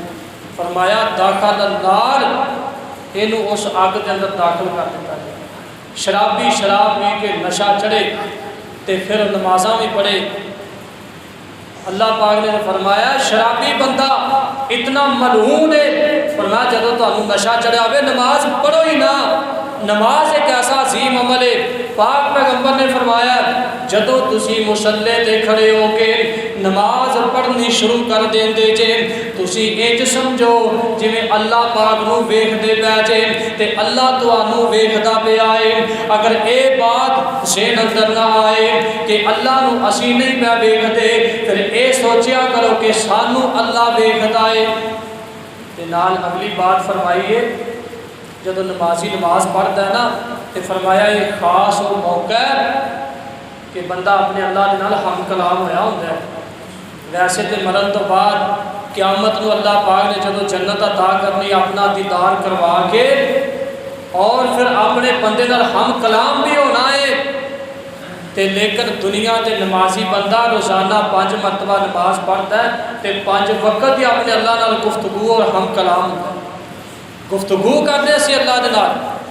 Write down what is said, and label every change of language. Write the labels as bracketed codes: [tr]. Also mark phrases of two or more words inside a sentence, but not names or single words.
[pa] فرمایا [ar] داخل النار، [pa] اینو اس آگ کے اندر داخل کر دیتا ہے۔ شرابی شراب پی کے نشہ چڑھے تے پھر نمازاں بھی پڑھے۔ اللہ پاک نے فرمایا شرابی بندہ اتنا ملعون ہے، فرمایا جدو تانوں نشہ چڑھا ہوئے نماز پڑھو ہی نہ۔ [ur] نماز ایک ایسا عظیم عمل ہے۔ [pa] پاک پیغمبر نے فرمایا جدو تسی مصلے تے کھڑے ہو کے نماز پڑھنی شروع کر دیندے جے، تسی انج سمجھو جویں اللہ پاک نو ویکھدے پے جے تے اللہ تانوں ویکھدا پیا ہے۔ اگر اے بات ذہن اندر نہ آئے کہ اللہ نو اسی نہیں پیا ویکھدے، پھر اے سوچیا کرو کہ سانو اللہ ویکھدا ہے۔ تے نال اگلی بات فرمائیے جدو [ur] نمازی نماز پڑھتا ہے نا تو فرمایا یہ خاص وہ موقع ہے کہ بندہ اپنے اللہ کے نال ہم کلام ہویا ہوتا ہے۔ [pa] ویسے تو مرن تو بعد قیامت نو اللہ پاک نے جدو جنت عطا کرنی اپنا دیدار کروا کے اور پھر اپنے بندے نال ہم کلام بھی ہونا ہے تے، لیکن دنیا تے نمازی بندہ روزانہ 5 مرتبہ نماز پڑھتا ہے تے 5 وقت ہی اپنے اللہ نال گفتگو اور ہم کلام ہوتا ہے، گفتگو کرنے سے اللہ دے نال۔